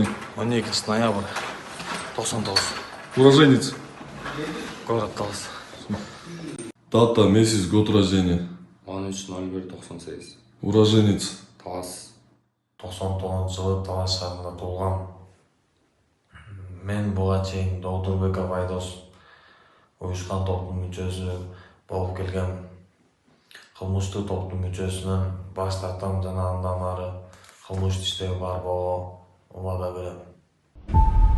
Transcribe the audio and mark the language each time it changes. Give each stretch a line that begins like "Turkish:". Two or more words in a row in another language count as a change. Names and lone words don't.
Russian: 12 ноябрь 99. Уроженец. Город Талас. Дата, месяц, год рождения. 13.01.98. Уроженец. Талас.
Kyrgyz: 99 жылы Талас шаарында туулгам. Мен буга чейин Доодурбеков Айдос уюшкан топтун мүчөсү болуп келгем. Кылмыштуу топтун мүчөсүнөн баш тартам жана андан ары кылмыш иштөө бар болууга убада берем.